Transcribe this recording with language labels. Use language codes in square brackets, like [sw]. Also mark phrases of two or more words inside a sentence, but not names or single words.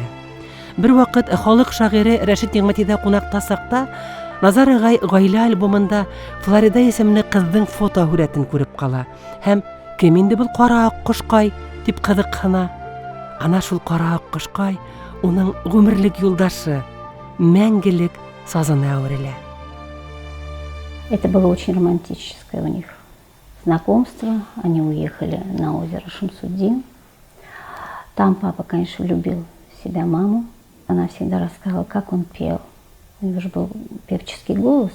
[ba] Бер ваҡыт халыҡ шағире Рәшит Ниғмәтиҙә ҡунаҡта саҡта Назар ағай ғаилә альбомында Флорида исемле ҡыҙҙың фото һүрәтен күреп ҡала һәм «Кем инде был ҡара аҡ ҡошҡай?» тип ҡыҙыҡһына. Ана шул ҡара аҡ ҡошҡай уның ғүмерлек юлдашы, мәңгелек сазына әүерелә. [ru] Это было очень романтическое у них знакомство. Они уехали на озеро Шамсудин. Там папа, конечно, любил в себя маму. Она всегда рассказывала, как он пел. У него же был певческий голос.